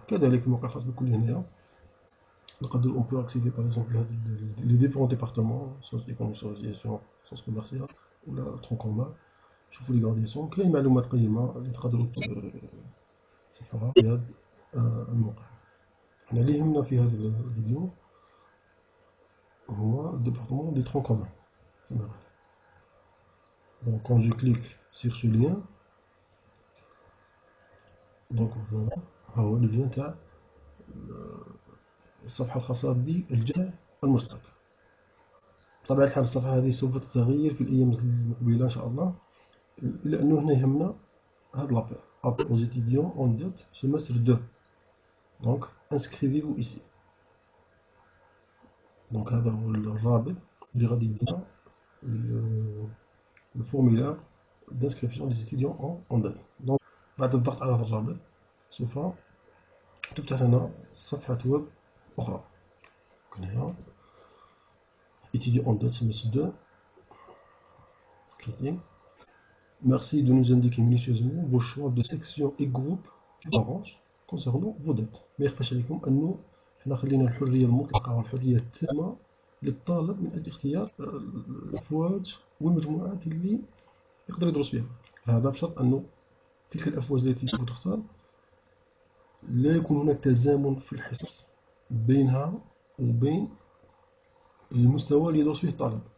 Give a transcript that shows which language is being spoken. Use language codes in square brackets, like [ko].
[ar] كذلك الموقع الخاص بالكلية هنايا نقدر [fr] اون بو اكسيدي باغ اكزومبل [ar] لهاد لي ديفيرون ديبارتمون، سيونس ايكونوميك، سيونس جيستيون، سيونس كوميرسيال ولا ترون كومان. شوفوا لي غاديسيون، كاين معلومات قيمة اللي تقدروا تصفحوها في هذا الموقع. حنا اللي يهمنا في هذا الفيديو هو الديبارتمون دي ترون كومان. [fr] Donc quand je clique sur ce lien, donc voilà [ar] ها هو [fr] le lien [ar] تاع الصفحة الخاصة بالجامع المشترك. بطبيعة الحال الصفحة هذه سوف تتغير في الأيام المقبلة إن شاء الله، إلا أنه هنا يهمنا هاد لابيل [fr] appel aux étudiants en dette semestre 2. donc inscrivez-vous ici. [ar] donc هذا هو الرابط اللي غادي يدينا الفورميلار [fr] d'inscription des étudiants en dette. [ar] donc بعد الضغط على هذا الرابط سوف تفتح لنا صفحة ويب أخرى. [fr] هنا étudiants en dette semestre 2. cliquez. Merci de nous indiquer minutieusement vos choix de section et groupe qui s'arrangent concernant vos dettes. [ar] ما يخفاش عليكم أنه حنا خلينا الحرية المطلقة والحرية التامة للطالب من أجل اختيار الأفواج والمجموعات اللي يقدر يدرس فيها. هذا بشرط أنه تلك الأفواج التي سوف تختار لا يكون هناك تزامن في الحصص بينها وبين المستوى اللي يدرس فيه الطالب.